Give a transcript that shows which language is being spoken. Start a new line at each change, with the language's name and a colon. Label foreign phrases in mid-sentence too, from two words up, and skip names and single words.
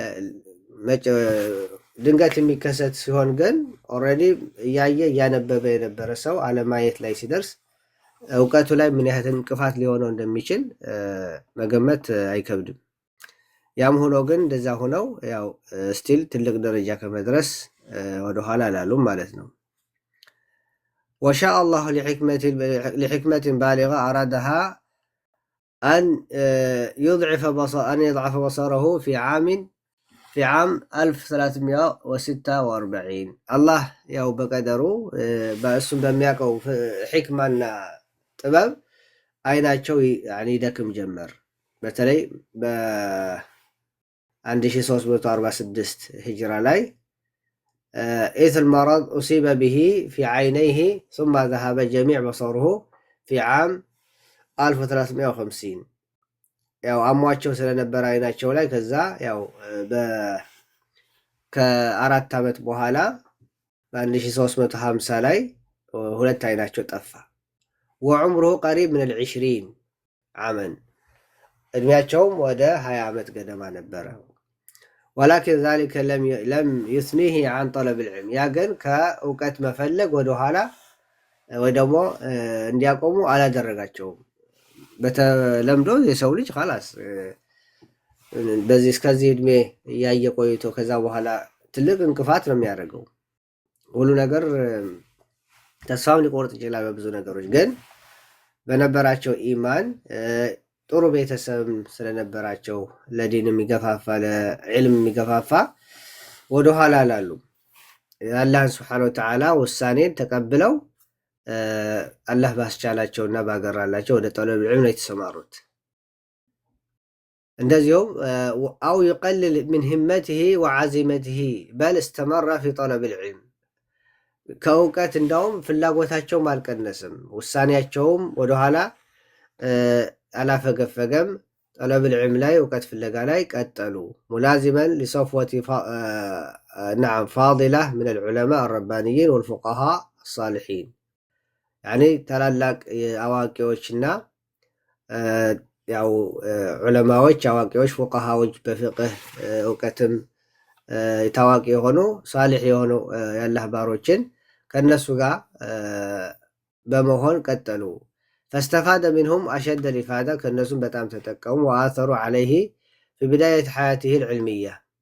Amharic: ድንገት የሚከሰት ሲሆን ግን ኦልሬዲ እያነበበ የነበረ ሰው አለማየት ላይ ሲደርስ እውቀቱ ላይ ምን ያህል እንቅፋት ሊሆነው እንደሚችል መገመት አይከብድም። ያም ሆኖ ግን እንደዛ ሆነው ያው ስቲል ትልቅ ደረጃ ከመድረስ ወደ ኋላ አላሉም ማለት ነው።
Arabic: وشاء الله لحكمة بالغة أرادها أن يضعف بصره في عام
Amharic: 1346 الله ያው በቀደሩ በእሱም በሚያውቀው ሕክማና ጥበብ አይናቸው ይደክም ጀመር። በተለይ በ1346 ሂጅራ ላይ
Arabic: إذ المرض أصيب به في عينيه ثم ذهب جميع بصره في عام 1350
Amharic: ያው አሟቸው ስለነበረ አይናቸው ላይ ከዛ ያው ከአራት ዓመት በኋላ በ1350 ላይ ሁለት አይናቸው ጠፋ።
Arabic: وعمره قريب من 20 عاما
Amharic: እድሜያቸውም ወደ 20 ዓመት ገደማ ነበረ።
Arabic: ولكن ذلك لم يثنيه عن طلب العلم
Amharic: ያ ግን ከእውቀት መፈለግ ወደ ኋላ ወይ ደግሞ እንዲያቆሙ አላደረጋቸውም። በተለምዶ የሰው ልጅ خلاص በዚህ እስከዚህ እድሜ ያየ ቆይቶ ከዛ በኋላ ትልቅ እንቅፋት ነው የሚያደርገው። ሁሉ ነገር ተስፋውን ሊቆርጥ ይችላል በብዙ ነገሮች። ግን በነበራቸው ኢማን ጥሩ ቤተሰብ ስለነበራቸው ለዲን የሚገፋፋ ለዕልም የሚገፋፋ ወደ ኋላ አላሉ። አላህ
Arabic: سبحانه و تعالى
Amharic: ውሳኔን ተቀብለው አላህ ባስቻላቸውና ባገራላቸው ወደ
Arabic: طلب العلم
Amharic: ላይ ተሰማሩት።
Arabic: እንደዚሁም أو يقلل من همته وعزيمته بل استمر في طلب العلم
Amharic: ከእውቀት እንደውም ፍላጎታቸውም አልቀነስም፣ ውሳኔያቸውም ወደ ኋላ አላፈገፈገም።
Arabic: ጠለብ العلم
Amharic: ላይ እውቀት ፍለጋ ላይ ቀጠሉ።
Arabic: ملازما لصفوة نعم فاضلة من العلماء الربانيين والفقهاء الصالحين يعني
Amharic: ታላላቅ አዋቂዎችና ያው ዑለማዎች አዋቂዎች ፉቃሃዎች በፍቅህ እውቀትም ታዋቂ የሆኑ ሳሊህ የሆኑ ያላህ ባሮችን ከነሱ ጋር በመሆን ቀጠሉ።
Arabic: فاستفاد منهم أشد الإفادة كالنسون بتام تتكم وآثروا عليه في بداية حياته العلمية